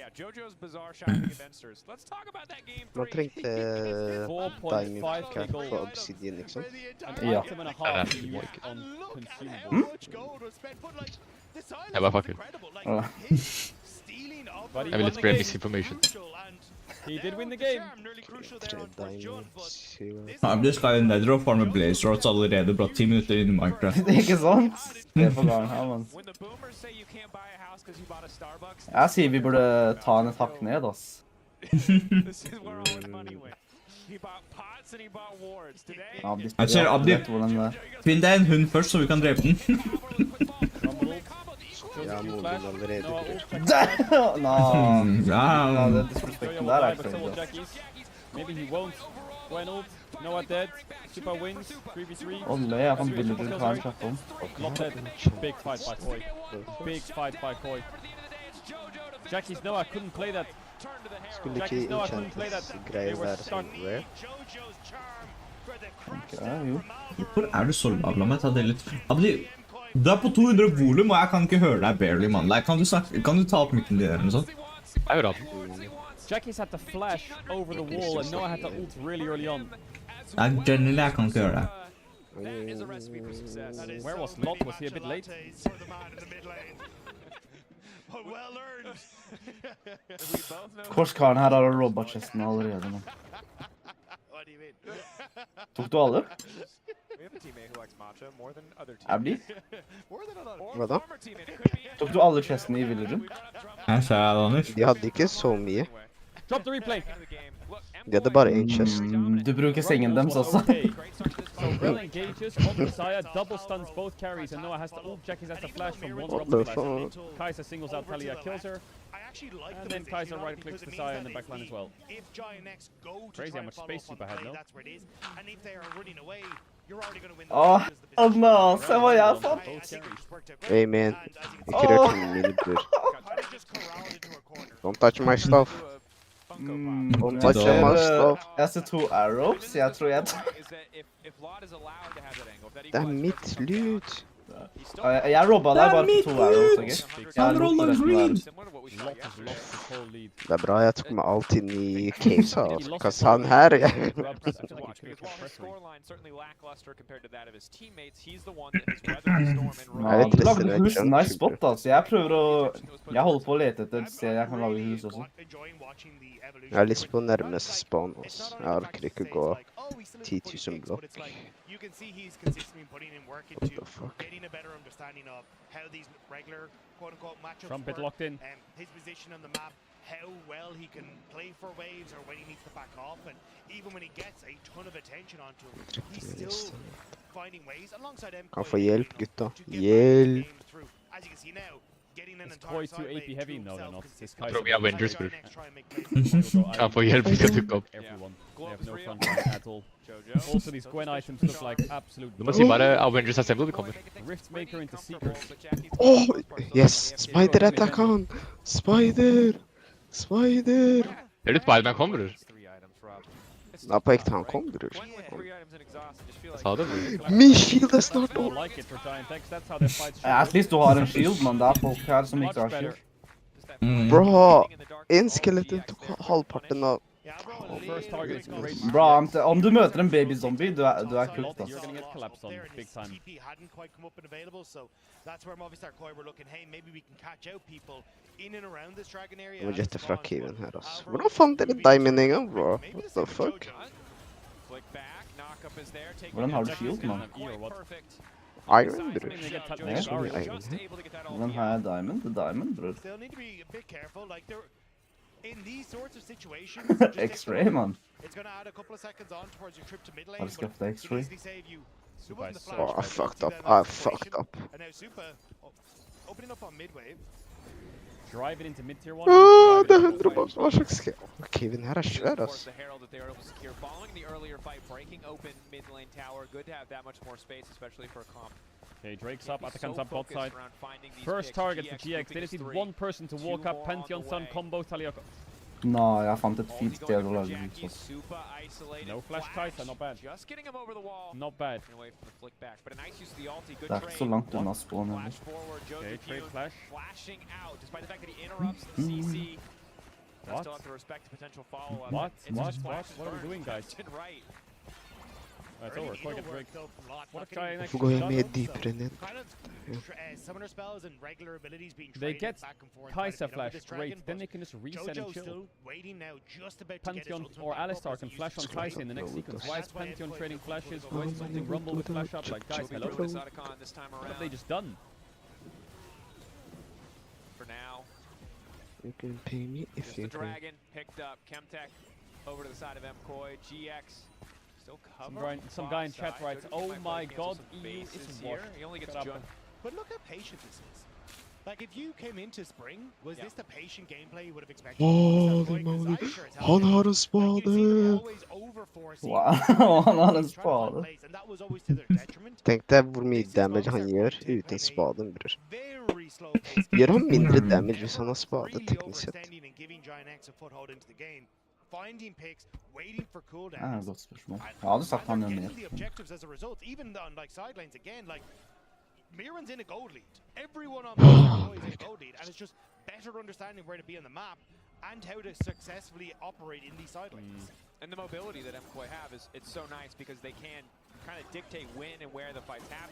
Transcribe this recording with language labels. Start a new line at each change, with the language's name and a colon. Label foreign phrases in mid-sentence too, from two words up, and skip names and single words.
Norwegian: Man trengte Diamond Cap for Obsidian, ikke sant? Ja. Jeg bare fucker. Ja. Jeg vil litt spre misinformation.
English: He did win the game. 3 diamonds.
Norwegian: Ja, det skal jo nedre og farme Blaze Rods allerede bra 10 minutter inn i Minecraft. Det er ikke sant? Det er for gang her, mann. Jeg sier vi burde ta en hakk ned, ass. Jeg ser Abdi, finn deg en hund først, så vi kan drepe den. Ja, moden allerede. Nå, Ja, den disrespekten der er ikke så bra.
English: Maybe he won't. Gwenold, Noah dead. Super wins. 3v3.
Norwegian: Olle, jeg kan villager ta en kjapp om.
English: Lot dead. Big fight by Koi. Big fight by Koi. Jackie's Noah couldn't play that.
Norwegian: Skulle ikke
English: Jackie's Noah couldn't play that.
Norwegian: Enchantes-greier være sånn rare? Ja, jo. hvor er du så lav? La meg ta det litt. Abdi, du er på 200 volum, og jeg kan ikke høre deg barely, mann. Kan du ta opp mikken din eller noe sånt? Jeg hører den.
English: Jackie's had to flash over the wall and Noah had to ult really early on.
Norwegian: Nei, generally, jeg kan ikke høre deg.
English: Where was Lot? Was he a bit late?
Norwegian: Korskaren her har robot-chesten allerede, mann. Tok du alle? Abdi? Hva da? Tok du alle chestene i villagen? Jeg ser deg, Anders. De hadde ikke så mye.
English: Drop the replay.
Norwegian: De hadde bare en chest. Du bruker sengen deres også. Okay.
English: So Rel engages on Messiah, double stuns both carries, and Noah has to ult. Jackie's has to flash from one What drop the flash. fuck? Kaiser singles out Talia, kills her. And then Kaiser right clicks Messiah in the backline as well. Crazy how much space Super had, no?
Norwegian: Åh, Anna, se hva jeg sa.
English: Both carries. Hey man,
Norwegian: ikke rør tingene mine, bror.
English: Don't touch my stuff. Don't touch my stuff.
Norwegian: Jeg ser 2 arrows, jeg tror jeg tar. Det er mitt loot. Jeg robba deg bare på 2 arrows, ok? Han roller green.
English: Lot has lost his whole lead.
Norwegian: Det er bra jeg tok meg alt inn i caves, altså. Hva sa han her? Ja, du lagde hus,
English: nice spot,
Norwegian: altså. Jeg prøver å... Jeg holder på å lete etter et sted jeg kan lage hus også. Jeg har lyst på å nærme seg spawn, altså. Jeg orker ikke gå 10 000 blokk.
English: What the fuck? Trumpet locked in. His position on the map, how well he can play for waves or when he needs to back off, and even when he gets a ton of attention onto him, he still finding ways alongside M.
Norwegian: Kan få hjelp, gutta. Hjelp.
English: As you can see now, getting an Is entire Koi too side AP lane heavy? to No, they're himself not. This consistent. Kai'Sa
Norwegian: Tror vi Avengers, bror. Kan få hjelp hvis jeg dukker opp.
English: Everyone. They have no front line at all. Also, these Gwen items look like absolute.
Norwegian: Du må si bare Avengers Assemble, vi kommer.
English: Riftmaker into Seekers.
Norwegian: Yes! Spider attack han! Spider! Spider! Er det Spiderman kommer, bror? Nei, på ekte han kom, bror. Jeg sa det, bror. Min shield er snart
English: Don't
Norwegian: opp!
English: like it for giant X. That's how their fights should At least
Norwegian: du har en shield, men det er folk her som
English: Much
Norwegian: ikke har
English: better.
Norwegian: shield. Bro, en skeleton tok halvparten av...
English: First target is great.
Norwegian: Bro, om du møter en babyzombie, du er kult,
English: You're
Norwegian: ass.
English: gonna get collapsed on big time. TP hadn't quite come up and available, so that's where Movistar Koi were looking, hey, maybe we can catch out people in and around this dragon area.
Norwegian: Jeg må jette fra caven her, ass. Hvordan fant dere diamond en gang, bro?
English: What the fuck?
Norwegian: Hvordan har du shield, man? Iron, bror. Det er så mye iron her. Hvordan har jeg diamond? Det er diamond, bror.
English: They'll need to be a bit careful, like they're in these sorts of situations.
Norwegian: X-ray, man.
English: It's gonna add a couple of seconds on towards your trip to mid lane.
Norwegian: Har du skaffet X-ray?
English: Super is so Oh, I much fucked up. I fucked up. And now Super opening up on mid wave. Drive it into mid tier 1.
Norwegian: Åh, det er 100 bak. Hva slags ske... Caven her er svær, ass.
English: The herald that they were able to secure following the earlier fight, breaking open mid lane tower. Good to have that much more space, especially for a comp. Okay, Drake's up, Atakan's up bot side. First target for GX. They just need one person to walk up. Pantheon Sun combo Talia.
Norwegian: Nå, jeg fant et fint sted å lage hus, ass.
English: No flash Kai'Sa, not bad. Just getting him over the wall. Not bad. Away from the flick back, but a nice use of the ulti. Good
Norwegian: Det er ikke så
English: trade.
Norwegian: langt unna spawn
English: Flash
Norwegian: heller.
English: forward, Okay, Joseph trade Yoon flash. flashing out, despite the fact that he interrupts the CC. What? Still have to respect the potential follow-up. What? It's What? just flash What are we burn doing, guys? left and right. It's over. Koi get Drake. What a giant
Norwegian: Hvorfor går jeg mer dypere ned?
English: Kind of summoner spells and regular abilities being They traded get back and forth. Kai'Sa quite a bit over flash, this great. dragon, Then but they can just reset and Jojo's chill. still waiting now, just about to get his Pantheon ultimate or back up Alistar as can he flash on uses Kai'Sa in the next sequence. Why is Pantheon trading flashes? Why is he using Rumble with flash up? Like, guys, hello? This Otacon this time What have around. they just done? For now, You can pay me if just you the can. dragon picked up. Chemtech over to the side of MKoi. GX still covered. Some guy in chat writes, "Oh my God, EU is here. washed." He only gets Shut up. junked. But look how patient this is. Like, if you came into spring, was Yeah. this the patient gameplay you would have expected? Holy moly.
Norwegian: Han har en spade! Wow, han har en spade.
English: And that was always to their detriment.
Norwegian: Tenk deg hvor mye damage han gjør uten spaden, bror.
English: Very slow pace.
Norwegian: Gjør han mindre damage hvis han har spade,
English: Really
Norwegian: teknisk sett?
English: overstanding and giving Giant X a foothold into the game. Finding picks, waiting for
Norwegian: Det er
English: cooldowns.
Norwegian: et godt spørsmål. Jeg hadde sagt han
English: And
Norwegian: gjør
English: they're
Norwegian: mer.
English: getting the objectives as a result, even on like sidelines again. Like Miran's in a gold lead. Everyone on the team is in a gold lead, and it's just better understanding where to be on the map and how to successfully operate in these sidelines. And the mobility that MKoi have is it's so nice because they can kind of dictate when and where the fights happen.